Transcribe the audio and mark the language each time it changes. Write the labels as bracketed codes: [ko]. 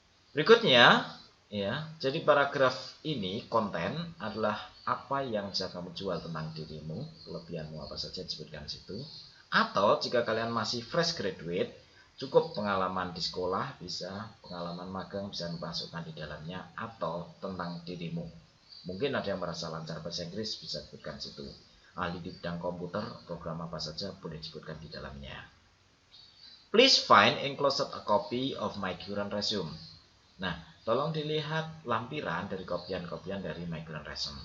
[id] Berikutnya, ya, jadi paragraf ini konten adalah apa yang bisa kamu jual tentang dirimu, kelebihanmu apa saja disebutkan di situ. Atau jika kalian masih fresh graduate, cukup pengalaman di sekolah, bisa pengalaman magang bisa dimasukkan di dalamnya, atau tentang dirimu. Mungkin ada yang merasa lancar bahasa Inggris, bisa disebutkan di situ. Ahli di bidang komputer, program apa saja boleh disebutkan di dalamnya. [en] Please find enclosed a copy of my current resume. [id] Nah, tolong dilihat lampiran dari kopian-kopian dari [en] my current resume.